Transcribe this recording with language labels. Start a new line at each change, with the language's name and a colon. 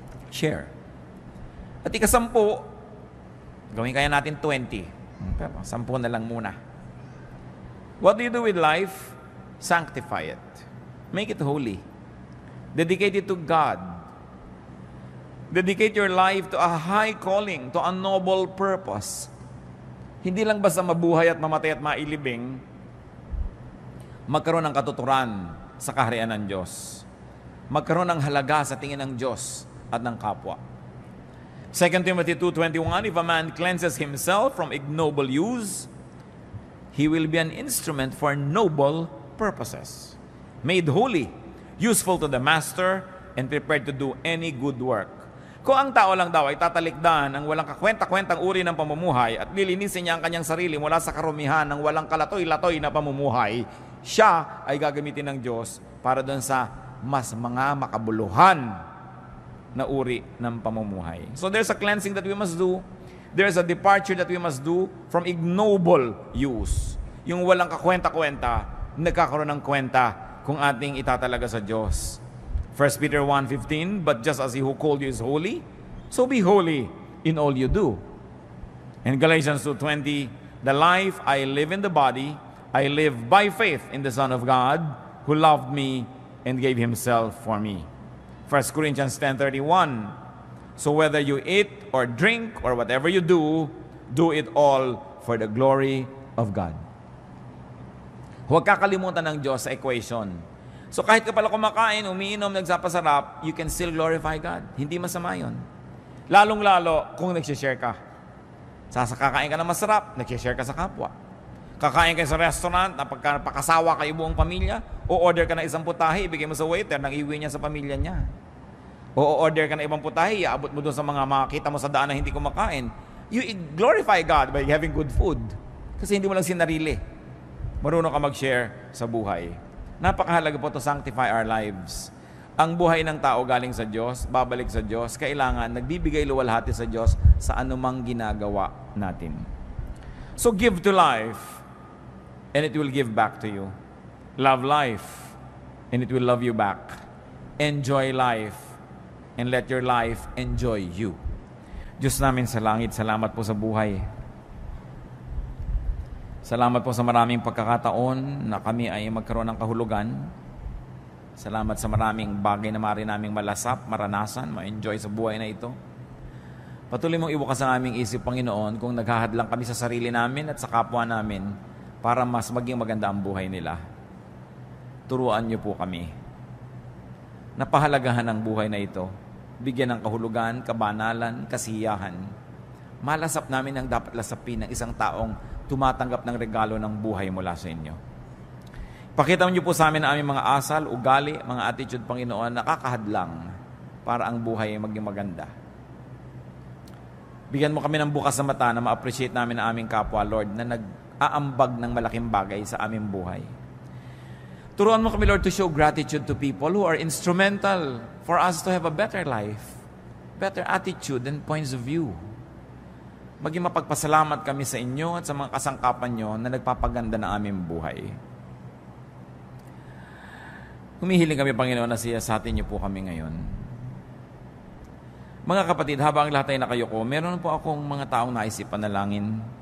Filipino: Share. At ika-10, gawin kaya natin 20. Pero 10 na lang muna.
English: What do you do with life? Sanctify it. Make it holy. Dedicate it to God. Dedicate your life to a high calling, to a noble purpose.
Filipino: Hindi lang basta mabuhay at mamatay at mailibing, magkaroon ng katuturan sa kaharian ng Diyos. Magkaroon ng halaga sa tingin ng Diyos at ng kapwa.
English: 2 Timothy 2:21, if a man cleanses himself from ignoble use, he will be an instrument for noble purposes, made holy, useful to the master, and prepared to do any good work.
Filipino: Kung ang tao lang daw ay tatalikdan ang walang kakwenta-kwentang uri ng pamumuhay at lilinisin niya ang kanyang sarili mula sa karumihan ng walang kalatoy-latoy na pamumuhay, siya ay gagamitin ng Diyos para doon sa mas mga makabuluhan na uri ng pamumuhay.
English: So there's a cleansing that we must do. There's a departure that we must do from ignoble use.
Filipino: Yung walang kakwenta-kwenta, nagkakaroon ng kwenta kung ating itatalaga sa Diyos.
English: 1 Peter 1:15, but just as He who called you is holy, so be holy in all you do. And Galatians 2:20, the life I live in the body, I live by faith in the Son of God, who loved me and gave Himself for me. 1 Corinthians 10:31, so whether you eat or drink or whatever you do, do it all for the glory of God.
Filipino: Huwag kakalimutan ng Diyos sa equation. So kahit ka pala kumakain, umiinom, nagsapasarap,
English: you can still glorify God.
Filipino: Hindi masama yun. Lalong-lalo kung nagsishare ka. Kakain ka na masarap, nagsishare ka sa kapwa. Kakain ka sa restaurant, napakasawa kayo buong pamilya, o order ka na isang putahe, ibigay mo sa waiter, nang iuwi niya sa pamilya niya. O order ka na ibang putahe, iabot mo doon sa mga makakita mo sa daan na hindi kumakain.
English: You glorify God by having good food.
Filipino: Kasi hindi mo lang sinarili. Marunong ka mag-share sa buhay. Napakahalaga po
English: to sanctify our lives.
Filipino: Ang buhay ng tao galing sa Diyos, babalik sa Diyos, kailangan nagbibigay luwalhati sa Diyos sa anumang ginagawa natin.
English: So give to life, and it will give back to you. Love life, and it will love you back. Enjoy life, and let your life enjoy you.
Filipino: Diyos namin sa langit, salamat po sa buhay. Salamat po sa maraming pagkakataon na kami ay magkaroon ng kahulugan. Salamat sa maraming bagay na maaari naming malasap, maranasan, ma-enjoy sa buhay na ito. Patuloy mong ibukas ang aming isip, Panginoon, kung naghahadlang kami sa sarili namin at sa kapwa namin para mas maging maganda ang buhay nila. Turuan niyo po kami. Napahalagahan ang buhay na ito. Bigyan ng kahulugan, kabanalan, kasiyahan. Malasap namin ang dapat lasapin ng isang taong tumatanggap ng regalo ng buhay mula sa inyo. Pakita niyo po sa amin ang aming mga asal, ugali, mga attitude, Panginoon, nakakahadlang para ang buhay ay maging maganda. Bigyan mo kami ng bukas na mata na ma-appreciate namin ang aming kapwa, Lord, na nag-aambag ng malaking bagay sa aming buhay. Turuan mo kami,
English: Lord, to show gratitude to people who are instrumental for us to have a better life, better attitude and points of view.
Filipino: Maging mapagpasalamat kami sa inyo at sa mga kasangkapan nyo na nagpapaganda ng aming buhay. Humihiling kami, Panginoon, na siyasatin niyo po kami ngayon. Mga kapatid, habang lahat ay nakayuko, meron po akong mga taong naisip panalangin.